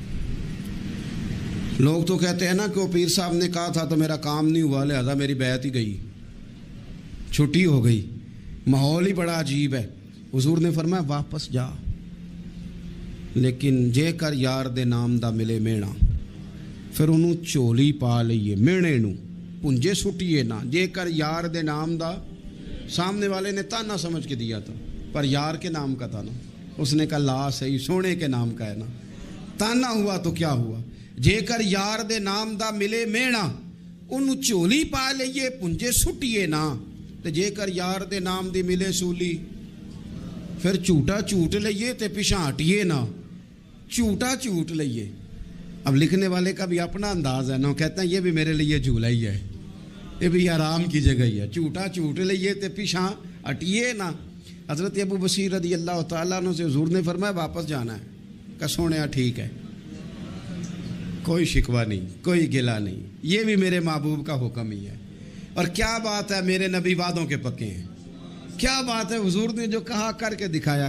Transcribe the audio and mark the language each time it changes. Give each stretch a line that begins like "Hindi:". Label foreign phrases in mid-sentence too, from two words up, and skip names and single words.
Urdu: لوگ تو کہتے ہیں نا کہ وہ پیر صاحب نے کہا تھا تو میرا کام نہیں ہوا, لہذا میری بیعت ہی گئی, چھٹی ہو گئی. ماحول ہی بڑا عجیب ہے. حضور نے فرمایا واپس جا, لیکن
Punjabi: جے کر یار دے نام دا ملے مینا, پھر انہوں چولی پا لئیے مینے نو پنجے سٹیے نا. جے کر یار دے نام دا,
Urdu: سامنے والے نے تانا سمجھ کے دیا تھا پر یار کے نام کا تھا نا. اس نے کہا لا صحیح, سونے کے نام کا ہے نا. تانا ہوا تو کیا ہوا.
Punjabi: جے کر یار دے نام دا ملے مینا, انہوں چولی پا لئیے پنجے سٹیے نا. تے جے کر یار دے نام دی ملے سولی, پھر جھوٹا جھوٹ لئیے تے پیچھے ہٹیے نا. جھوٹا جھوٹ لئیے.
Urdu: اب لکھنے والے کا بھی اپنا انداز ہے نا, کہتے ہیں یہ بھی میرے لیے جھولا ہی ہے, یہ بھی آرام کی جگہ ہی ہے.
Punjabi: جھوٹا جھوٹ لئیے تے پیچھے ہٹیے نا.
Urdu: حضرت ابو بصیر رضی اللہ تعالیٰ عنہ سے حضور نے فرمایا واپس جانا ہے. کہ سونے ٹھیک ہے, کوئی شکوہ نہیں, کوئی گلہ نہیں, یہ بھی میرے محبوب کا حکم ہی ہے. اور کیا بات ہے, میرے نبی وعدوں کے پکے ہیں. کیا بات ہے, حضور نے جو کہا کر کے دکھایا.